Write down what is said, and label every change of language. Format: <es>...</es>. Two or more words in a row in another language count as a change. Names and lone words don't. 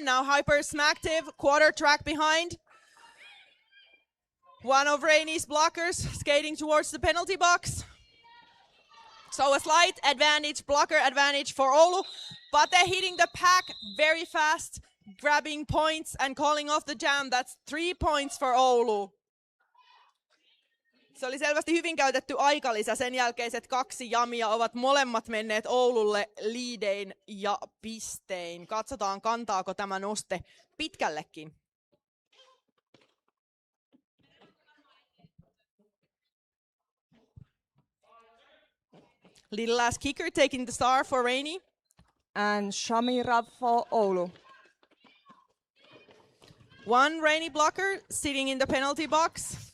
<en>Now Hyper Smacktive, quarter track behind. One of Rainy's blockers skating towards the penalty box. So a slight advantage, blocker advantage for Oulu. Pate hitting the pack very fast, grabbing points and calling off the jam. That's 3 points for Oulu.</en> <fi>Se oli selvästi hyvin käytetty aikalisä. Sen jälkeiset 2 jamia ovat molemmat menneet Oululle liidein ja pistein. Katsotaan, kantaako tämä noste pitkällekin.</fi> <en>Little last kicker taking the star for Rainy. And Shamira for Oulu. One Rainy blocker sitting in the penalty box.</en>